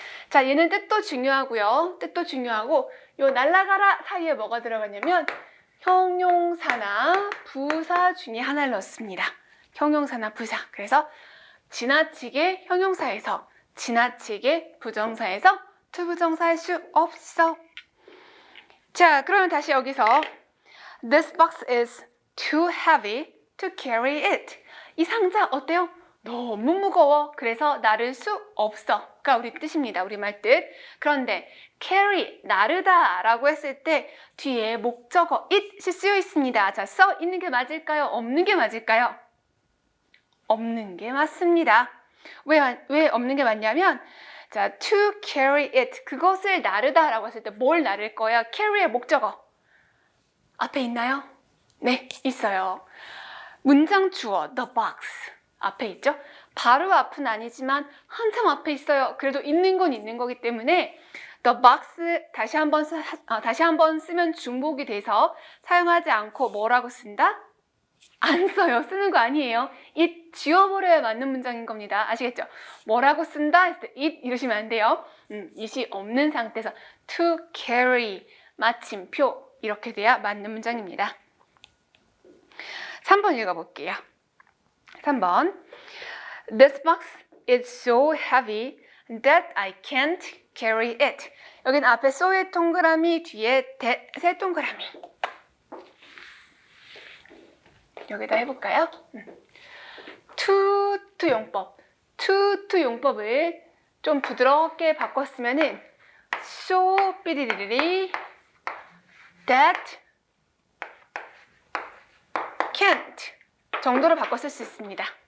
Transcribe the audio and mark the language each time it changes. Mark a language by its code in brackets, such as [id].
[ko] 자, 얘는 뜻도 중요하고요. 뜻도 중요하고 요 날라가라 사이에 뭐가 들어가냐면 형용사나 부사 중에 하나를 넣습니다. 형용사나 부사. 그래서 지나치게 형용사에서, 지나치게 부정사에서 to 부정사 할 수 없어. 자, 그러면 다시 여기서 [en] This box is too heavy to carry it. [ko] 이 상자 어때요? 너무 무거워. 그래서 나를 수 없어.가 우리 뜻입니다. 우리말 뜻. 그런데 carry, 나르다 라고 했을 때 뒤에 목적어 it이 쓰여 있습니다. 자, 써 있는 게 맞을까요? 없는 게 맞을까요? 없는 게 맞습니다. 왜 없는 게 맞냐면, 자, to carry it, 그것을 나르다 라고 했을 때 뭘 나를 거야? carry의 목적어 앞에 있나요? 네, 있어요. 문장 주어 the box 앞에 있죠? 바로 앞은 아니지만 한참 앞에 있어요. 그래도 있는 건 있는 거기 때문에 the box 다시 한번 쓰면 중복이 돼서 사용하지 않고 뭐라고 쓴다? 안 써요. 쓰는 거 아니에요. it 지워버려야 맞는 문장인 겁니다. 아시겠죠? 뭐라고 쓴다 했을 때 it 이러시면 안 돼요. it이 없는 상태에서 to carry 마침표 이렇게 돼야 맞는 문장입니다. 3번 읽어볼게요. 3번. [en] This box is so heavy that I can't carry it. [ko] 여긴 앞에 so의 동그라미, 뒤에 세 동그라미. 여기다 해볼까요? to 용법. to 용법을 좀 부드럽게 바꿨으면은 so 삐리리리 that can't 정도로 바꿨을 수 있습니다.